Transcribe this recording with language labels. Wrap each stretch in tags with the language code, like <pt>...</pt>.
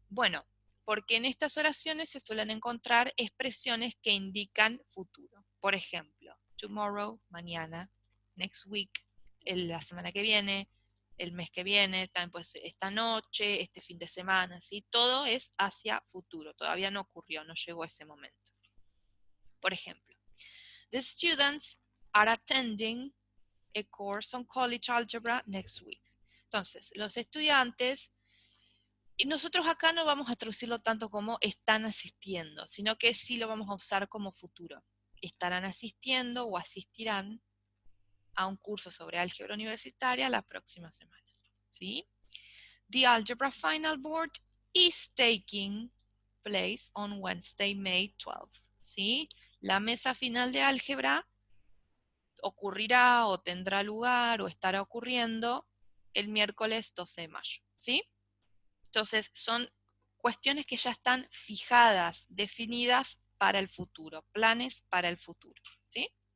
<es>Bueno, porque en estas oraciones se suelen encontrar expresiones que indican futuro. Por ejemplo, tomorrow, mañana, next week, la semana que viene, el mes que viene, también puede ser esta noche, este fin de semana, ¿sí? Todo es hacia futuro, todavía no ocurrió, no llegó ese momento. Por ejemplo,</es> <en>the students are attending a course on college algebra next week.</en> <es>Entonces, los estudiantes, y nosotros acá no vamos a traducirlo tanto como están asistiendo, sino que sí lo vamos a usar como futuro. Estarán asistiendo o asistirán a un curso sobre álgebra universitaria la próxima semana. ¿Sí?</es> <en>The Algebra Final Board is taking place on Wednesday, May 12th.</en> <es>¿Sí? La mesa final de álgebra ocurrirá o tendrá lugar o estará ocurriendo el miércoles 12 de mayo, ¿sí? Entonces son cuestiones que ya están fijadas, definidas para el futuro, planes para el futuro, ¿sí?</es>